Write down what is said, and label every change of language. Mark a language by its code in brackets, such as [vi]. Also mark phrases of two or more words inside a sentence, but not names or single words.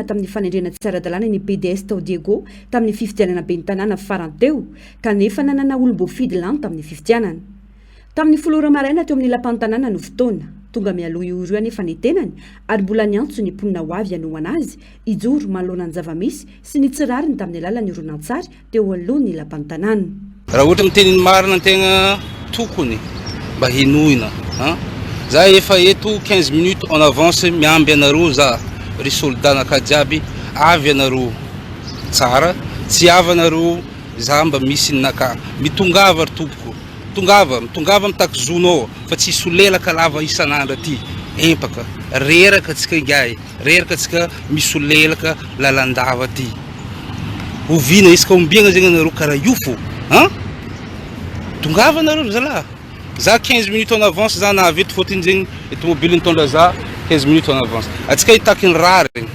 [mg] tamin'ny fanendrena tsy ara-dalàna ny PDS tao Diego tamin'ny fifidianana be ny tanàna faranteo kanefa nanana olom-boafidy lany tamin'ny fifidianana tamin'ny folora maraina teo amin'ny lapan'ny tanàna no fotoana tonga mialoha io anefa ny tenany ary mbola niantso ny mponina ho avy anohana azy ijoro manoloana ny zavamisy sy ny tsirariny tamin'ny alalan'ny horonan-tsary teo alohan'ny lapan'ny tanàna. Raha ohatra miteniny marina antegna tokony mba hinoina za efa eto [fr] 15 minutes en avance [mg] miamby anareo za ry soldat nakajiaby avy anareo tsara tsy avy anareo za mba misy naka mitongava ry tompoko mitongava mitaky zonao fa tsy solelaka lava isan'andro aty empaka reraka atsika ingay reraka atsika misolelaka lalandava aty ovina isaka ombiagna zegny anareo karaha io fo tongava anareo zalahy za [fr] 15 minutes en avance [mg] za nahaveto fôtiny zegny automobile nitondra za [fr] 15 minutes en avance [mg] atsika hitaky ny raha regny